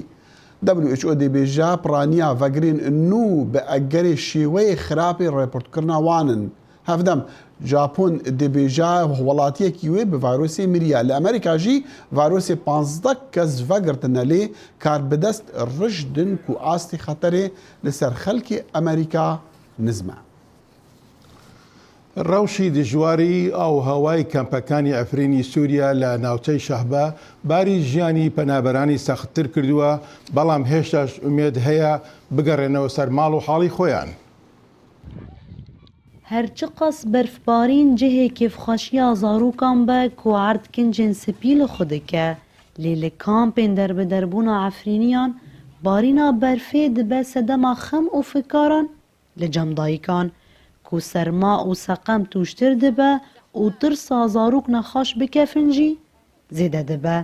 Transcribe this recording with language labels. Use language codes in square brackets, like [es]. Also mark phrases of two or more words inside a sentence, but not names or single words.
[ku] WHO dibêje piraniya vegirên nû bi egerê şêweyê xirapê rêportkirina wan in. Hevdem, Japon dibêje welatiyekî wê bi vayrosê miriye. Li Amerîka jî vayrosê 15 kes vegirtine lê karbidest rijdin ku astê xeterê li ser xelkê Amerîka nizme. [ckb] ڕەوشی دژواری ئەو هەوای کەمپەکانی ئەفرینی سووریا لە ناوچەی شەهبە باری ژیانی پەنابەرانی سەختتر کردووە بەڵام هێشتاش ئومێد هەیە بگەڕێنەوە سەر ماڵ و حاڵی خۆیان. [ku] هەرچی قەس بەرفبارین جihê kêfxweşiya zarokan be ku erd kincên spî li xwe dike lê li kampên derbiderbûna Efrîniyan barîna berfê dibe sedema xem û fikaran li cemdayîkan ku serma û seqem tûştir dibe û tirsa zarok nexweş bikefin jî zêde dibe.